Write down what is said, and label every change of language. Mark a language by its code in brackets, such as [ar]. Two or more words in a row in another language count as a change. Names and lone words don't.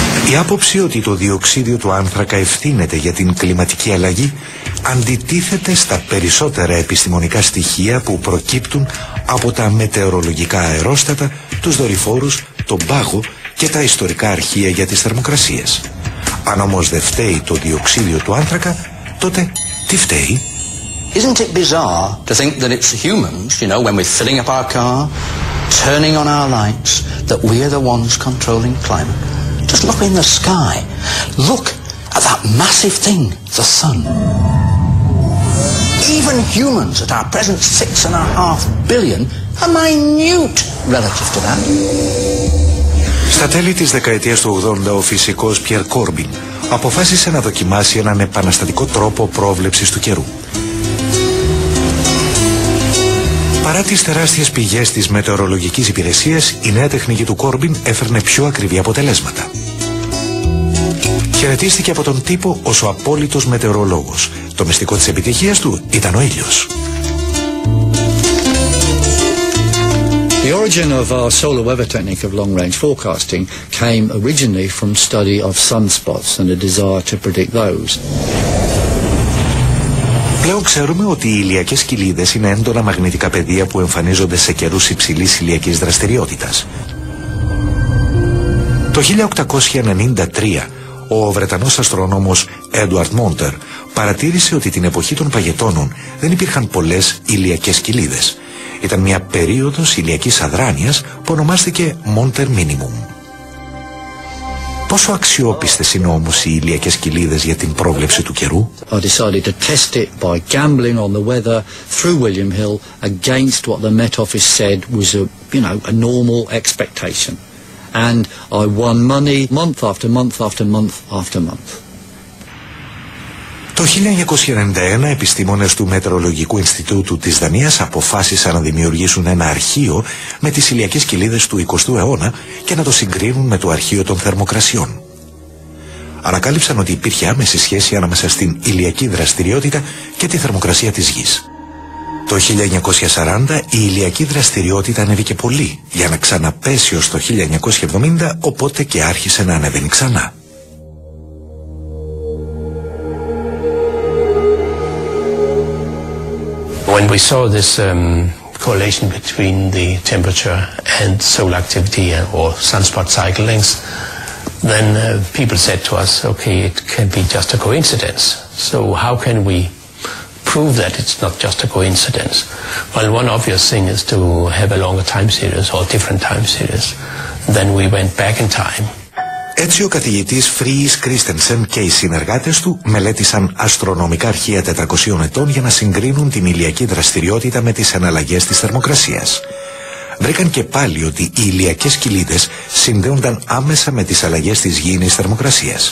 [el] Η άποψη ότι το διοξίδιο του άνθρακα ευθύνεται για την κλιματική αλλαγή αντιτίθεται στα περισσότερα επιστημονικά στοιχεία που προκύπτουν από τα μετεωρολογικά αερόστατα, τους δορυφόρους, τον πάγο και τα ιστορικά αρχεία για τις θερμοκρασίες. Αν όμως δεν φταίει το διοξίδιο του άνθρακα, τότε τι φταίει? [en] Isn't it bizarre to think that it's humans, you know, when we're filling up our car, turning on our lights, that we're the ones controlling climate? Just look in the sky. Look at that massive thing, the sun. Even humans at our present 6.5 billion are minute relative to that. [el] Στα τέλη της δεκαετίας του 80, ο φυσικός Πιερ Κόρμπιν αποφάσισε να δοκιμάσει έναν επαναστατικό τρόπο πρόβλεψης του καιρού. Παρά τις τεράστιες πηγές της μετεωρολογικής υπηρεσίας, η νέα τεχνική του Κόρμπιν έφερνε πιο ακριβή αποτελέσματα. Χαιρετίστηκε από τον τύπο ως ο απόλυτος μετεωρολόγος. Το μυστικό της επιτυχίας του ήταν ο ήλιος. [en] The origin of our solar weather technique of long-range forecasting came originally from study of sunspots and a desire to predict those. [el] Πλέον ξέρουμε ότι οι ηλιακές κοιλίδες είναι έντονα μαγνητικά πεδία που εμφανίζονται σε καιρούς υψηλής ηλιακής δραστηριότητας. Το 1893 ο Βρετανός αστρονόμος Έντουαρτ Μόντερ παρατήρησε ότι την εποχή των παγετώνων δεν υπήρχαν πολλές ηλιακές κοιλίδες. Ήταν μια περίοδος ηλιακής αδράνειας που ονομάστηκε Monter Minimum. Πόσο αξιόπιστες είναι όμως οι ηλιακές κοιλίδες για την πρόβλεψη του καιρού? [en] I decided to test it by gambling on the weather through William Hill against what the Met Office said was a normal expectation. And I won money month after month after month after month. [el] Το 1991 επιστήμονες του Μετεωρολογικού Ινστιτούτου της Δανίας αποφάσισαν να δημιουργήσουν ένα αρχείο με τις ηλιακές κοιλίδες του 20ου αιώνα και να το συγκρίνουν με το αρχείο των θερμοκρασιών. Ανακάλυψαν ότι υπήρχε άμεση σχέση ανάμεσα στην ηλιακή δραστηριότητα και τη θερμοκρασία της γης. Το 1940 η ηλιακή δραστηριότητα ανέβηκε πολύ για να ξαναπέσει ως το 1970, οπότε και άρχισε να ανεβαίνει ξανά. [en] When we saw this correlation between the temperature and solar activity or sunspot cycle lengths, then people said to us, okay, it can be just a coincidence. So how can we prove that it's not just a coincidence? Well, one obvious thing is to have a longer time series or different time series. Then we went back in time. [el] Έτσι ο καθηγητής Φρίης Κρίστενσεν και οι συνεργάτες του μελέτησαν αστρονομικά αρχεία 400 ετών για να συγκρίνουν την ηλιακή δραστηριότητα με τις εναλλαγές της θερμοκρασίας. Βρήκαν και πάλι ότι οι ηλιακές κοιλίδες συνδέονταν άμεσα με τις αλλαγές της γήινης θερμοκρασίας.